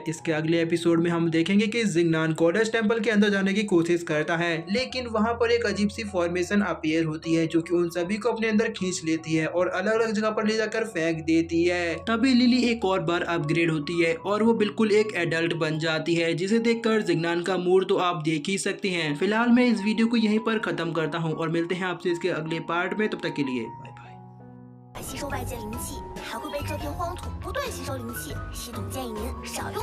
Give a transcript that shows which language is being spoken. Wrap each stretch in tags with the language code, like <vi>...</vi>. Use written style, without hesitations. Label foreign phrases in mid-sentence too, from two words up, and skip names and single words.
<hi>इसके अगले एपिसोड में हम देखेंगे कि जिग्नान</hi> <en>goddess temple</en> <hi>के अंदर जाने की कोशिश करता है, लेकिन वहाँ पर एक अजीब सी</hi> <en>formation appear</en> <hi>होती है जो कि उन सभी को अपने अंदर खींच लेती है और अलग अलग जगह पर ले जाकर फेंक देती है। तभी लिली एक और बार अपग्रेड होती है और वो बिल्कुल एक एडल्ट बन जाती है, जिसे देखकर जिग्नान का मूड तो आप देख ही सकते हैं। फिलहाल मैं इस वीडियो को यहीं पर खत्म करता हूँ और मिलते हैं आपसे इसके अगले पार्ट में, तब तक के लिए</hi> <en>bye bye.</en> <zh>吸收外界灵气，还会被这片荒土不断吸收灵气，系统建议您少用。</zh>